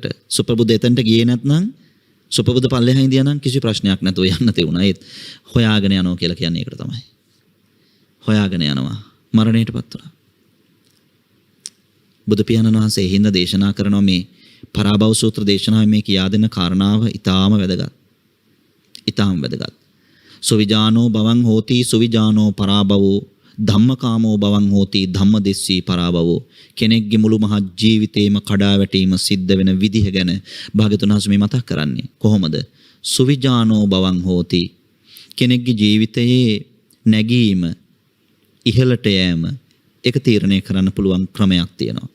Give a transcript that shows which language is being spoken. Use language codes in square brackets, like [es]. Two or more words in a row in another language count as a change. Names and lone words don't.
[si] සුප්‍රබුද්ධ එතනට ගියේ නැත්නම් සුප්‍රබුද්ධ පල්ලෙහා ඉඳියා නම් කිසි ප්‍රශ්නයක් නැතුව යන්න තියුණා. ඒත් හොයාගෙන යනවා කියලා කියන්නේ ඒකට තමයි. හොයාගෙන යනවා. මරණයටපත් වුණා. බුදු පියාණන් වහන්සේ හිඳ දේශනා කරනවා මේ පරාභව සූත්‍ර දේශනාවේ මේ කියා දෙන කාරණාව ඊටාම වැදගත්. ඊටාම වැදගත්. [pi] සුවිජානෝ බවං හෝති සුවිජානෝ පරාභවෝ ධම්මකාමෝ බවං හෝති ධම්මදෙස්සී පරාභවෝ. [si] කෙනෙක්ගේ මුළු මහත් ජීවිතේම කඩා වැටීම සිද්ධ වෙන විදිහ ගැන භාග්‍යතුන් වහන්සේ මේ මතක් කරන්නේ. [pi] කොහොමද? සුවිජානෝ බවං හෝති. [si] කෙනෙක්ගේ ජීවිතයේ නැගීම, ඉහළට යෑම, ඒක තීරණය කරන්න පුළුවන් ක්‍රමයක් තියෙනවා.